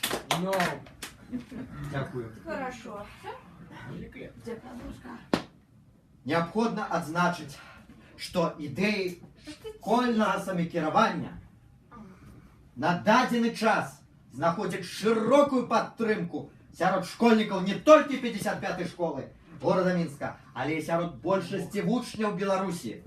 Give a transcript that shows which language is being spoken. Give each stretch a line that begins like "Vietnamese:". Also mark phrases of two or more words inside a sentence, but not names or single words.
Russian: Ну,
Ukrainian: Дякую.
Russian: Хорошо. великолепно. Где подушка?
Belarusian: Необходно адзначыць, што ідэі школьнага самакіравання на дадзены час знаходзяць шырокую падтрымку сярод школьнікаў не толькі 55-й школы горада Мінска, але і сярод большасці вучняў Беларусі.